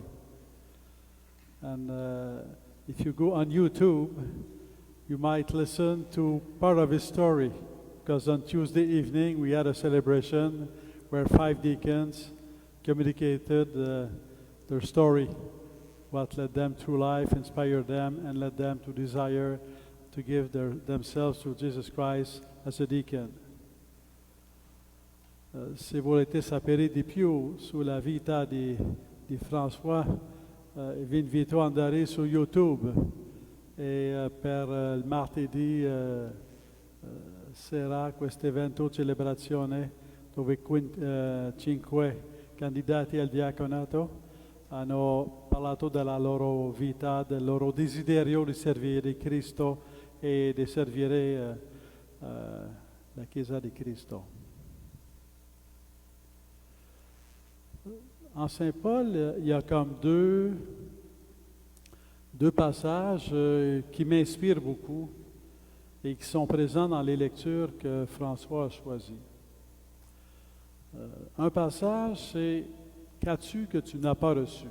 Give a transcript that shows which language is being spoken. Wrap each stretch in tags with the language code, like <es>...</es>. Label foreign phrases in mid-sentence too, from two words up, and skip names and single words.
<en>And if you go on YouTube, you might listen to part of his story, because on Tuesday evening we had a celebration where 5 deacons communicated their story, what led them through life, inspired them, and led them to desire to give themselves to Jesus Christ as a deacon.</en> <it>Se volete sapere di più sulla vita di François, vi invito ad andare su YouTube e per il martedì sarà questo evento celebrazione dove 5 candidati al diaconato hanno parlato della loro vita, del loro desiderio di servire Cristo e di servire la Chiesa di Cristo.</it> <fr>En Saint Paul, il y a comme deux passages qui m'inspirent beaucoup et qui sont présents dans les lectures que François a choisies. Un passage, c'est « Qu'as-tu que tu n'as pas reçu ?»</fr>